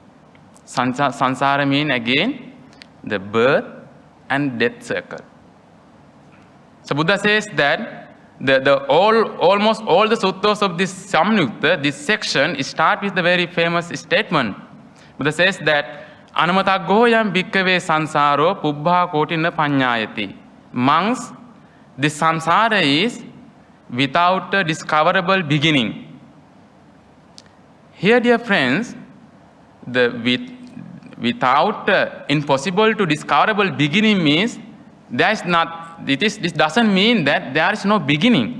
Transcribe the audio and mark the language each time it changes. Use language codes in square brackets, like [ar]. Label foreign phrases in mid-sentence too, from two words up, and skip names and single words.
[en] Samsara means again the birth and death circle. So Buddha says that almost all the suttas of this Samyutta, this section, start with the very famous statement. Buddha says that [pi] Anamataggo yam bhikkave sansaro pubbha kotina panyayati. [en] Monks, this samsara is without a discoverable beginning. Here, dear friends, without impossible to discoverable beginning means this doesn't mean that there is no beginning.